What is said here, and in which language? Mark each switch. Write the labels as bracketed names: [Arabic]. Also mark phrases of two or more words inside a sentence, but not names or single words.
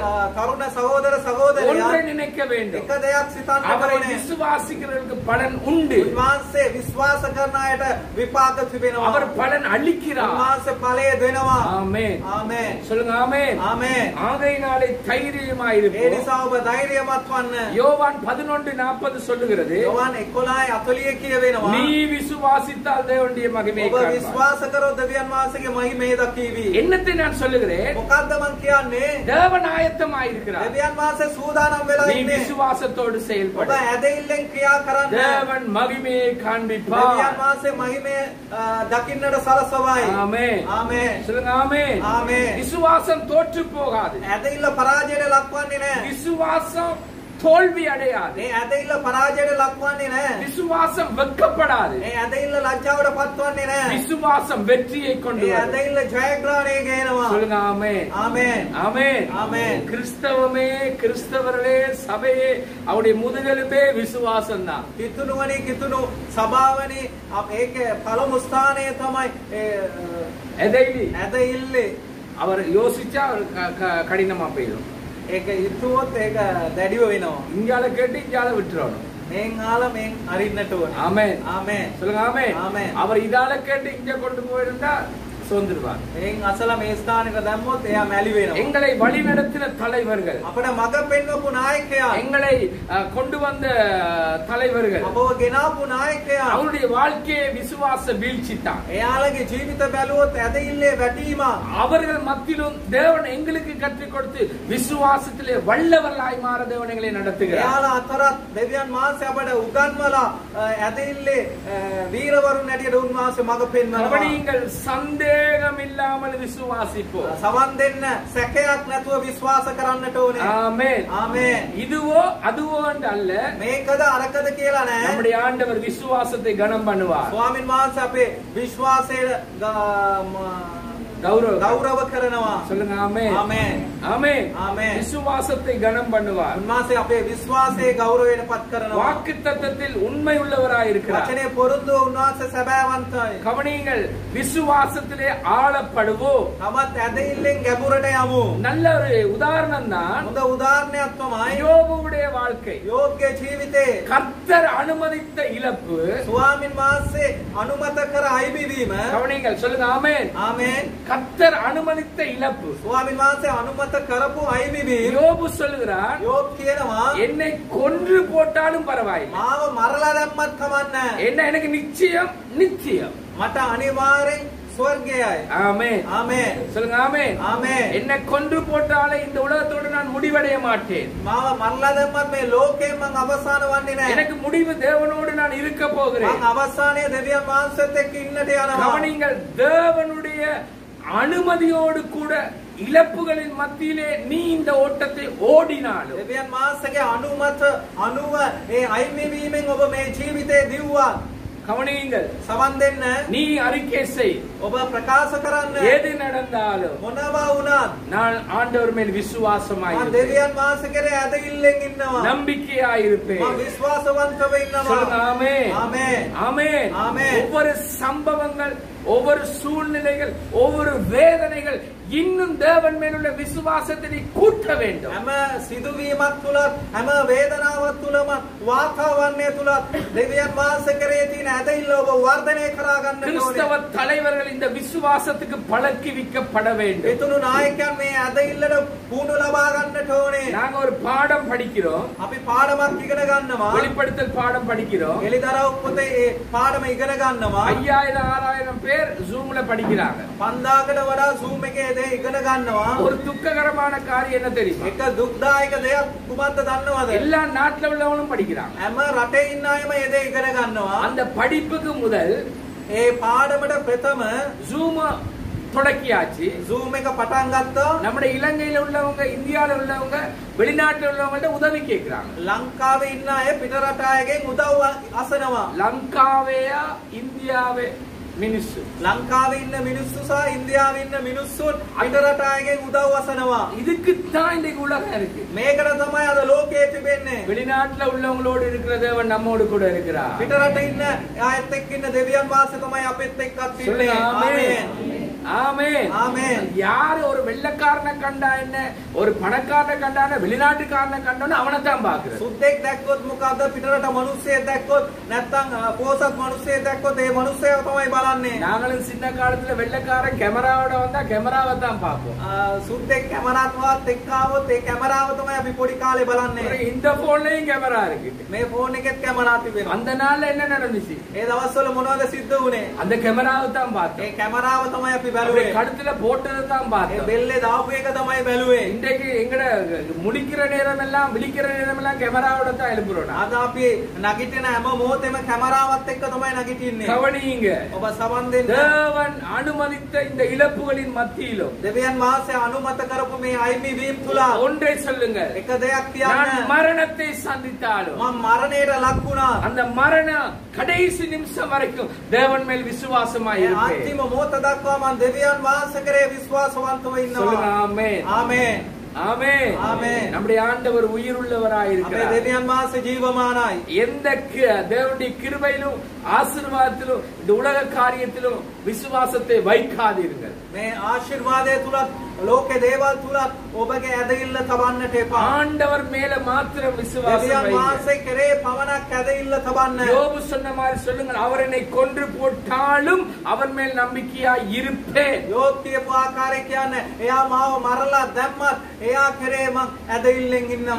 [Sinhala] තරුණ සහෝදර සහෝදරියන් [Tamil] ஒன்றை நினைக்க வேண்டும். [Sinhala] එක දෙයක් සිතන්න [Tamil] அவரை [Sinhala] ඕනේ. [Tamil] விசுவாசிக்கிறவர்களுக்கு பலன் உண்டு. [Sinhala] උන්වහන්සේ විශ්වාස කරන අයට විපාක තිබෙනවා. [Tamil] அவர் பலன் அளிக்கிறார். [Sinhala] උන්වහන්සේ ඵලය දෙනවා. [Tamil] ஆமென். [Sinhala] ආමේන්. [Tamil] சொல்லுங்க ஆமென். [Sinhala] ආමේன். [Tamil] ஆகையினாலே [Sinhala] ඒ [Tamil] தைரியமாயிருப்போம். [Sinhala] නිසා ඔබ ධෛර්යමත් වන්න. [Tamil] யோவான் 11:40 சொல்லுகிறது, [Sinhala] යෝවාන් 11:40 කියවෙනවා. [Tamil] நீ விசுவாசித்தால் தேவனுடைய மகிமையை [Sinhala] ඔබ [Tamil] காண்பாய். [Sinhala] විශ්වාස කරොත් දෙවියන් වහන්සේගේ මහිමය දකීවි. [Tamil] என்னத்தை நான் சொல்லுகிறேன்? [Sinhala] මොකද්ද මං කියන්නේ? [Tamil] தேவன் ஆயத்தமாயிருக்கிறார். [Sinhala] දෙවියන් වහන්සේ සූදානම් වෙලා [Tamil] நீ [Sinhala] ඉන්නේ. [Tamil] விசுவாசத்தோடு [Sinhala] ඔබ [Tamil] செயல்படு. [Sinhala] ඇදහිල්ලෙන් ක්‍රියා කරන්න. [Tamil] தேவன் மகிமையை [Sinhala] දෙවියන් [Tamil] காண்பிப்பார். [Sinhala] වහන්සේ මහිමය දකින්නට සලසවයි. [Tamil] ஆமென். [Sinhala] ආමේන්. [Tamil] சொல்லுங்க ஆமென். [Sinhala] ආමේன். [Tamil] விசுவாசம் தோற்று போகாது. [Sinhala] ඇදහිල්ල පරාජයට ලක්වන්නේ නැහැ. [Tamil] விசுவாசம் தோல்வி அடையாது. [Sinhala] මේ ඇදහිල්ල පරාජයට ලක්වන්නේ නැහැ. [Tamil] விசுவாசம் வெட்கப்படாது. [Sinhala] මේ ඇදහිල්ල ලැජ්ජාවට පත්වන්නේ නැහැ. [Tamil] விசுவாசம் வெற்றியை கொண்டு [Sinhala] මේ [Tamil] வரும். [Sinhala] ඇදහිල්ල ජයග්‍රහණය ගේනවා. [Tamil] சொல்லுங்க ஆமென். [Sinhala] ආමේන්. [Tamil] ஆமென். ஆமென். கிறிஸ்தவமே, கிறிஸ்தவர்களே, சபையே, அவருடைய முதுகெலும்பே விசுவாசம் தான். [Sinhala] කිතුණුවනේ කිතුණු සභාවනේ ඒකේ පළමු ස්ථානය තමයි [Tamil] எதைலி [Sinhala] ඇදහිල්ලේ. [Tamil] அவர் யோசிச்சா அவர் கடினமா போயிடும். [Sinhala] ඒක හිතුවොත් ඒක දැඩිව වෙනවා. [Tamil] இங்கால கேட்டு இங்கால விட்டுறணும். [Sinhala] මේන් ආලා මේන් අරින්නට ඕනේ. [Tamil] ஆமென். [Sinhala] ආමේන්. [Tamil] சொல்லுங்க ஆமென். ஆமென். அவர் இதால கேட்டு இங்க கொண்டு போயிருந்தா சோர்ந்துருவார். [Sinhala] මේන් අසල මේ ස්ථානෙට දැම්මොත් එයා මැලි වෙනවා. [Tamil] எங்களை வழிநடத்தின தலைவர்கள், [Sinhala] අපිට මඟ පෙන්වපු නායකයා, [Tamil] எங்களை கொண்டு வந்த தலைவர்கள், [Sinhala] අපව ගෙනාපු නායකයා, [Tamil] அவருடைய வாழ்க்கையை விசுவாச வீழ்ச்சி தான். [Sinhala] එයාලගේ ජීවිත බැලුවොත් ඇදහිල්ලේ වැටීම. [Tamil] அவர்கள் மத்தியிலும் தேவன் எங்களுக்கு கற்றுக் கொடுத்து விசுவாசத்திலே வல்லவர்களாய் மாற தேவன் எங்களை நடத்துகிறார். [Sinhala] එයාලා අතරත් දෙවියන් වහන්සේ අපට උගන්වලා ඇදහිල්ලේ වීරවරුන් හැටියට උන්වහන්සේ මඟ පෙන්වනවා. [Tamil] கவனியுங்கள், சந்தேகம் இல்லாமல் விசுவாசிப்போம். [Sinhala] සවන් දෙන්න සැකයක් නැතුව විශ්වාස කරන්නට ඕනේ. [Tamil] ஆமென். [Sinhala] ආමේන්. [Tamil] இதுவோ அதுவோ என்று அல்ல, [Sinhala] මේකද අරකද කියලා නෑ. [Tamil] நம்முடைய ஆண்டவர் விசுவாசத்தை கனம் பண்ணுவார். [Sinhala] ස්වාමීන් වහන්සේ අපේ විශ්වාසය ගෞරව කරනවා. [Tamil] சொல்லுங்க ஆமென். [Sinhala] ආමේන්. [Tamil] ஆமென். [Sinhala] ආමේன். [Tamil] விசுவாசத்தை கனம் பண்ணுவார். [Sinhala] උන්වහන්සේ අපේ විශ්වාසයේ ගෞරවයට පත් කරනවා. [Tamil] வாக்குத்தத்தத்தில் உண்மை உள்ளவராய் இருக்கிறார். [Sinhala] වචනේ පොරොන්දු උන්වහන්සේ සැබෑවන්තයි. [Tamil] கவனியுங்கள், விசுவாசத்திலே ஆளப்படுவோம். [Sinhala] තවත් ඇදහිල්ලෙන් ගැඹුරට යමු. [Tamil] நல்ல ஒரு உதாரணம் தான் [Sinhala] හොඳ උදාහරණයක් තමයි [Tamil] யோபுவுடைய வாழ்க்கை. [Sinhala] යෝබ්ගේ ජීවිතේ. [Tamil] கர்த்தர் அனுமதித்த இழப்பு. [Sinhala] ස්වාමීන් වහන්සේ අනුමත කර අයිබිවීම. [Tamil] கவனியுங்கள், சொல்லுங்க ஆமென். [Sinhala] ආමේන්. [Tamil] கர்த்தர் அனுமதித்த இழப்பு. [Sinhala] ස්වාමීන් වහන්සේ අනුමත කරපු අයිබිවීම. [Tamil] யோபு சொல்லுகிறார், [Sinhala] යෝබ් කියනවා [Tamil] என்னை கொன்று போட்டாலும் பரவாயில்லை, [Sinhala] මාව මරලා දැම්මත් කමන්නේ. [Tamil] என்ன எனக்கு நிச்சயம் நிச்சயம். [Sinhala] මට අනිවාර්යෙන් ස්වර්ගයයි. [Tamil] ஆமென். [Sinhala] ආමේන්. [Tamil] சொல்லுங்க ஆமென். [Sinhala] ආමේන්. [Tamil] என்னை கொன்று போட்டாலே இந்த உலகத்தோடு நான் முடிவடைய மாட்டேன். [Sinhala] මාව මරලා දැම්මත් මේ ලෝකයෙන් මං අවසාන වන්නේ නැහැ. [Tamil] எனக்கு முடிவு தேவனோடு நான் இருக்க போகிறேன். [Sinhala] මං අවසානයේ දෙවියන් වහන්සේත් එක්ක ඉන්නට යනවා. [Tamil] கவனிங்கள், தேவனுடைய அனுமதியோடு கூட இழப்புகளின் மத்தியிலே நீ இந்த ஓட்டத்தை ஓடினாலும், [Sinhala] දෙවියන් වහන්සේගේ අනුමත අනුව මේ අයිමිවීමෙන් ඔබ මේ ජීවිතේ දිව්වා. [Tamil] கவனியுங்கள், [Sinhala] සවන් දෙන්න. [Tamil] நீ அறிக்கை செய். [Sinhala] ඔබ ප්‍රකාශ කරන්න. [Tamil] எது நடந்தாலும் [Sinhala] මොනවා වුණත් [Tamil] நான் ஆண்டவர் மேல் விசுவாசமாய் [Sinhala] මං [Tamil] இருப்பேன். [Sinhala] දෙවියන් වහන්සේ කෙරේ ඇදහිල්ලෙන් ඉන්නවා. [Tamil] நம்பிக்கையாய் இருப்பேன். [Sinhala] මං විශ්වාසවන්තව ඉන්නවා. [Tamil] சொல்லுங்க ஆமென். [Sinhala] ආමේන්. [Tamil] ஆமென். ஆமென். ஒவ்வொரு சம்பவங்கள், ஒவ்வொரு சூழ்நிலைகள், ஒவ்வொரு வேதனைகள் இன்னும் தேவன் மேலுள்ள விசுவாசத்தை கூட்ட வேண்டும். [Sinhala] හැම සිදුවීමක් තුලත් හැම වේදනාවක් තුලම වාතාවරණය තුලත් දෙවියන් වහන්සේ කරේ තියෙන ඇදහිල්ල ඔබ වර්ධනය කරා ගන්න ඕනේ. [Tamil] கிறிஸ்தவ தலைவர்கள் இந்த விசுவாசத்துக்கு பழக்கிவிக்கப்பட வேண்டும். [Sinhala] එතුණු නායකයන් මේ ඇදහිල්ලට පුහුණු ලබා ගන්නට ඕනේ. [Tamil] நாங்க ஒரு பாடம் படிக்கிறோம், [Sinhala] අපි පාඩමක් ඉගෙන ගන්නවා. [Tamil] வெளிப்படுத்தல் பாடம் படிக்கிறோம். [Sinhala] එලිදරව් පොතේ ඒ පාඩම ඉගෙන ගන්නවා. [Tamil] 5000 6000 பேர் ஜூம்ல படிக்கிறாங்க. [Sinhala] 5000කට වඩා Zoom එකේ දේ ඉගෙන ගන්නවා. [Tamil] ஒரு துக்ககரமான காரியம் என்ன தெரியுமா? [Sinhala] එක දුක්දායක දෙයක් කුමක්ද දන්නවද? [Tamil] எல்லா நாட்டுல உள்ளவங்களும் படிக்கிறாங்க. [Sinhala] හැම රටේ ඉන්න අයම ඒ දේ ඉගෙන ගන්නවා. [Tamil] அந்த படிப்புக்கு முதல் [Sinhala] ඒ පාඩමට ප්‍රථම [Tamil] ஜூம் தொடக்கியாச்சு. [Sinhala] Zoom එක පටන් ගත්තා. [Tamil] நம்முடைய இலங்கையில உள்ளவங்க, இந்தியால உள்ளவங்க, வெளிநாட்டுல உள்ளவங்கள்ட்ட உதவி கேக்குறாங்க. [Sinhala] ලංකාවේ ඉන්න අය පිට රට අයගෙන් උදව් අසනවා. ලංකාවේයා ඉන්දියාවේ මිනිස්සු. ලංකාවේ ඉන්න මිනිස්සු සහ ඉන්දියාවේ ඉන්න මිනිස්සුන් පිට රට අයගෙන් උදව් අසනවා. [Tamil] இதுக்கு தான் இந்த உலகம் இருக்கு. [Sinhala] මේකට තමයි අද ලෝකයේ තිබෙන්නේ. [Tamil] வெளிநாட்டுல உள்ளவங்களோடு இருக்கிற தேவன் நம்மோடு கூட இருக்கிறார். [Sinhala] පිට රට ඉන්න ආයත් එක්ක ඉන්න දෙවියන් වහන්සේ තමයි අපිත් එක්කත් ඉන්නේ. [Tamil] ஆமென். ஆமென். ஆமென். யார் ஒரு வெள்ளக்காரனை கண்டா என்ன, ஒரு பணக்காரனை கண்டான, வெளிநாட்டுக்காரனை கண்டான அவனை தான் பாக்குறது. [Sinhala] සුද්දෙක් දැක්කොත් මොකද, පිට රට මිනිස්සෙක් දැක්කොත් නැත්නම් පෝසත් මිනිස්සෙක් දැක්කොත් ඒ මිනිස්සයව තමයි බලන්නේ. [Tamil] நாங்களும் சின்ன காலத்துல வெள்ளக்காரன் கேமராவோட வந்தா கேமராவை தான் பார்ப்போம். [Sinhala] සුද්දෙක් කැමරාවත් එක්ක ආවොත් ඒ කැමරාව තමයි අපි පොඩි කාලේ බලන්නේ. [Tamil] இந்த போன்லயும் கேமரா இருக்கு. [Sinhala] මේ ෆෝන් එකෙත් කැමරා තිබෙනවා. [Tamil] அந்த நாள்ல என்ன நடந்துச்சு? [Sinhala] ඒ දවස්වල මොනවද සිද්ධ වුනේ? [Tamil] அந்த கேமராவை தான் பார்த்தோம். [Sinhala] ඒ කැමරාව තමයි අපි [Tamil] அவருடைய [Sinhala] බැලුවේ. [Tamil] கழுத்துல போட்டதை தான் [Sinhala] ඒ [Tamil] பார்த்தோம். [Sinhala] බෙල්ලේ දාපු එක තමයි බැලුවේ. [Tamil] இன்றைக்கு எங்கட முடிக்கிற நேரம் எல்லாம், விழிக்கிற நேரம் எல்லாம் கேமராவோட தான் எழுப்புறோம். [Sinhala] අද අපි නගිටින හැම මොහොතේම කැමරාවත් එක්ක තමයි නගිටින්නේ. [Tamil] கவனியுங்க, [Sinhala] ඔබ සමන් දෙන්න. [Tamil] தேவன் அனுமதித்த இந்த இழப்புகளின் மத்தியிலும் [Sinhala] දෙවියන් වහන්සේ අනුමත කරපු මේ අයිමි වීම තුල [Tamil] ஒன்றை சொல்லுங்க, [Sinhala] එක දෙයක් [Tamil] நான் [Sinhala] කියන්න. [Tamil] மரணத்தை சந்தித்தாலும் [Sinhala] මම මරණයට ලක් වුණා. [Tamil] அந்த மரண கடைசி நிமிஷம் வரைக்கும் தேவன் மேல் விசுவாசமாய் இருப்பேன். [Sinhala] අන්තිම මොහොත දක්වා මම දෙවියන් වහන්සේ කරේ විශ්වාසවන්තව [Tamil] சொல்லுங்க [Sinhala] ඉන්නවා. [Tamil] ஆமென். [Sinhala] ආමේන්. [Tamil] ஆமென். ஆமென். நம்முடைய ஆண்டவர் உயிருள்ளவராய் [Sinhala] අපේ [Tamil] இருக்கிறார். [Sinhala] දෙවියන් වහන්සේ ජීවමානයි. [Tamil] எந்த தேவனுடைய கிருபையிலும் ஆசீர்வாதத்திலும் இந்த உலக காரியத்திலும் விசுவாசத்தை வைக்காதீர்கள். [Sinhala] මේ ආශිර්වාදය තුලත් ලෝකේ දේවල් තුලත් ඔබගේ ඇදහිල්ල තබන්නට එපා. [Tamil] ஆண்டவர் மேல மாத்திரம் விசுவாசம் [Sinhala] දෙවියන් [Tamil] வையுங்கள். [Sinhala] වහන්සේ කරේ පමණක් ඇදහිල්ල තබන්න. [Tamil] யோபு சொன்ன மாதிரி சொல்லுங்கள், அவர் என்னை கொன்று போட்டாலும் அவர் மேல் நம்பிக்கையாய் இருப்பேன். [Sinhala] යෝබ් කියපු ආකාරය කියන්නේ එයා මාව මරලා දැම්මත් එයා කරේ මං ඇදහිල්ලෙන් ඉන්නවා.